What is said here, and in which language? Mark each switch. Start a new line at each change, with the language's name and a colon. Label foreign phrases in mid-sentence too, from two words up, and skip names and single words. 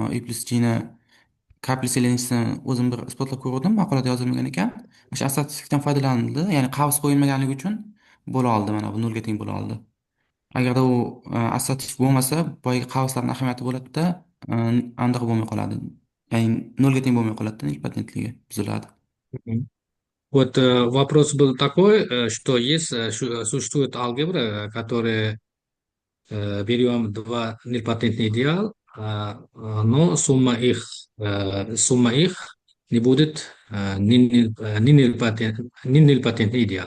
Uzbek: I plus G'ni K plus L'ni o'zim bir isbotlab ko'rdim, maqolada yozilmagan ekan. O'sha assotsiativlikdan foydalanildi, ya'ni qavs qo'yilmaganligi uchun bo'la oldi, mana bu nolga teng bo'la oldi. Agarda u assotsiativ bo'lmasa, boyagi qavslarning ahamiyati bo'ladida, aniq bo'lmay qoladi. Ya'ni nolga teng bo'lmay qoladi, nilpotentligi buziladi.
Russian: Вот вопрос был такой, что есть, существует алгебра, которая берем два нильпотентный идеал, но сумма их не будет не нильпотентный идеал.